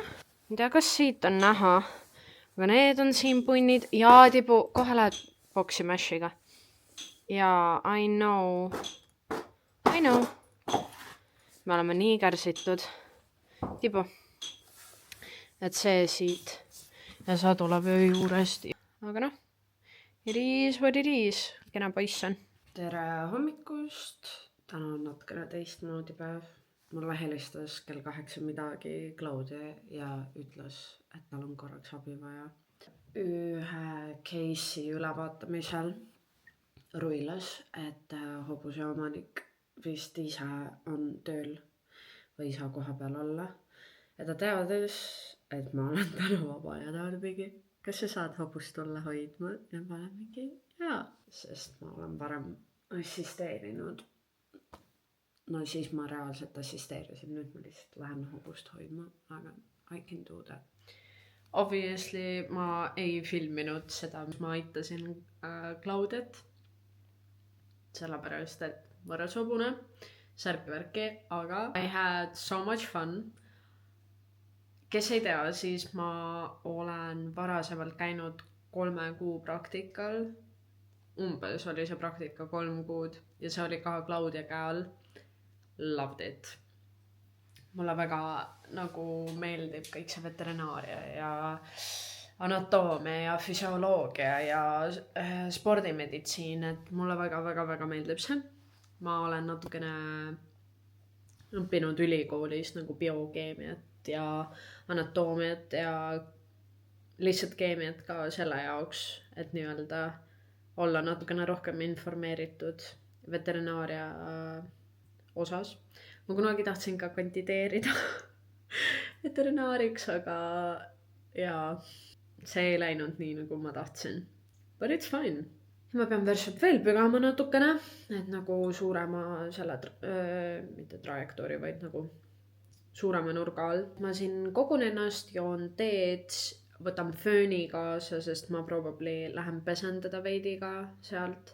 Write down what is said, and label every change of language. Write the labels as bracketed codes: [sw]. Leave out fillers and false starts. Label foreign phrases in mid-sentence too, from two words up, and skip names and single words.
[et] Ei tea, kas siit on näha, aga need on siin punnid ja tibu, kohe lähed boksi mashiga. [en] Ja I know. [et] Me oleme nii kärsitud. Tibu. Et see siit. Ja sa tuleb öö juurest. Aga noh, [en] it is what it is. [et] Kena poiss on. Tere hommikust. Täna on natukene teistmoodi päev. Mulle helistas kell 8 midagi Claudia ja ütles, et tal on korraks abi vaja. Ühe case'i ülevaatamisel ruilas, et hobuse omanik vist ise on tööl või ei saa koha peal olla. Ja ta teades, et ma olen täna vaba ja ta on mingi, kas sa saad hobust tulla hoidma? Ja ma olen mingi, jaa, sest ma olen varem assisteerinud. No siis ma reaalselt assisteerisin, nüüd ma lihtsalt lähen hobust hoidma, aga [en] I can do that. [et] Obviously ma ei filminud seda, mis ma aitasin Claudiat. Sellepärast, et võrras hobune, särkvärki, aga [en] I had so much fun. [et] Kes ei tea, siis ma olen varasemalt käinud 3 kuu praktikal. Umbes oli see praktika 3 kuud ja see oli ka Claudia käel. [en] Loved it. [et] Mulle väga nagu meeldib kõik see veterinaaria ja anatoomia ja füsioloogia ja spordimeditsiin, et mulle väga meeldib see. Ma olen natukene õppinud ülikoolis nagu biokeemiat ja anatoomiat ja lihtsalt keemiat ka selle jaoks, et nii-öelda olla natukene rohkem informeeritud veterinaaria osas. Ma kunagi tahtsin ka kandideerida veterinaariks, aga jaa, see ei läinud nii, nagu ma tahtsin. [en] But it's fine. [et] Ma pean Versut veel pügama natukene, et nagu suurema selle, mitte trajektoori, vaid nagu suurema nurga all. Ma siin kogun ennast, joon teed, võtan fööni kaasa, sest ma probably lähen pesen teda veidiga sealt.